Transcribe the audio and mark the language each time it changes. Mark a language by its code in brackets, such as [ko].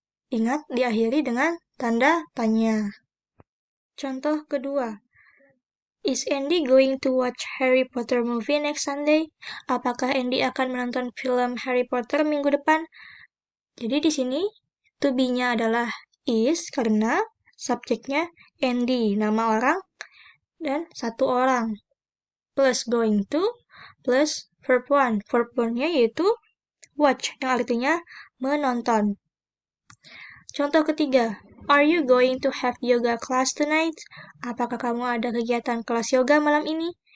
[id] Ingat, diakhiri dengan tanda tanya. Contoh kedua, [en] is Andy going to watch Harry Potter movie next Sunday? [id] Apakah Andy akan menonton film Harry Potter minggu depan? Jadi di sini to be-nya adalah is karena subjeknya Andy, nama orang dan satu orang. Plus going to, plus verb 1. Verb 1-nya yaitu watch, yang artinya menonton. Contoh ketiga, [en] are you going to have yoga class tonight? [id] Apakah kamu ada kegiatan kelas yoga malam ini?